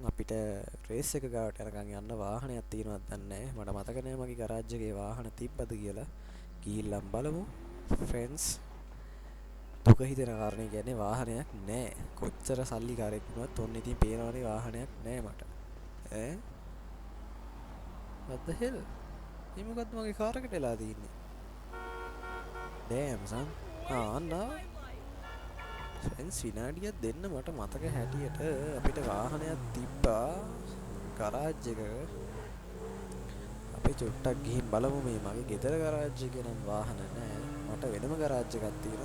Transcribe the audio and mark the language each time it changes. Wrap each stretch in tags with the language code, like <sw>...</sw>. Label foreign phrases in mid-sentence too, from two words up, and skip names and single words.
<si>අපිට රේස් එක ගාවට යනකම් යන්න වාහනයක් තියෙනවද දන්නේ නැහැ. මට මතක නෑ මගේ ගරාජ් එකේ වාහන තිබ්බද කියලා. ගිහිල්ලා බලමු ෆ්‍රෙන්ඩ්ස්. දුක හිතෙන කාරණේ කියන්නේ වාහනයක් නෑ. කොච්චර සල්ලි කාරෙක් වුණත් ඔන්න ඉතින් පේනවනේ වාහනයක් නෑ මට.</si> <en>ඈ what the hell?</en> <si>මේ මොකද්ද මගේ කාර් එකට වෙලා තින්නේ?</si> <en>damn son.</en> <si>අන්න ෆ්‍රෙන්ඩ්ස් විනාඩියක් දෙන්න මට මතක හැටියට අපිට වාහනයක් තිබ්බා ගරාජ් එක. අපි චුට්ටක් ගිහින් බලමු මේ මගේ ගෙදර ගරාජ් එකේ නම් වාහන නෑ. මට වෙනම ගරාජ් එකක් තියෙනවා.</si>